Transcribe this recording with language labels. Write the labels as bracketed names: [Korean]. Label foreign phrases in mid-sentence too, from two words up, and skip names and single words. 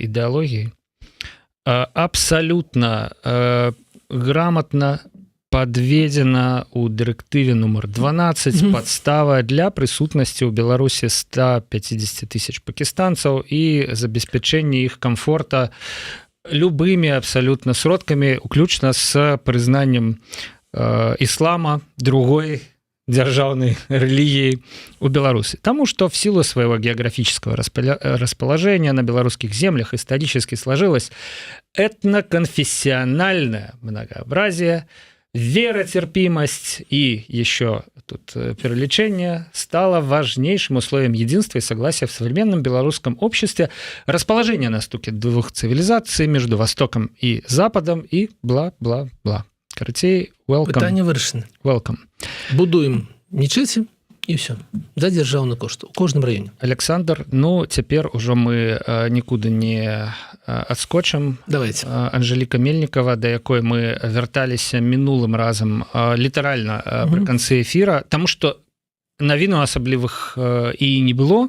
[Belarusian] ідэалогіі, абсалютна грамотна подведена у дырэктыве нумар 12 падстава для прысутнасці ў Беларусі 150 000 пакістанцаў і забеспячэння іх комфорта любымі абсалютна сродкамі, уключна з прызнаннем іслама другой дзяржаўнай рэлігіі у Беларуси. [Russian] Тому что в силу своего географического расположения на белорусских землях исторически сложилось этноконфессиональное многообразие, веротерпимость и еще тут перелечение стало важнейшим условием единства и согласия в современном белорусском обществе, расположение на стыке двух цивилизаций между Востоком и Западом и бла-бла-бла. [Belarusian] Карацей, welcome. Пытанне вырашана. Welcome. Будуем нечыці і ўсё. За дзяржаўны кошт у кожным раёне. Александр, ну цяпер ужо мы нікуды не адскочым. Давайте. Анжеліка Мельнікова, да якой мы вярталіся мінулым разам літаральна пры канцы эфіра, таму што навіну асаблівых і не было.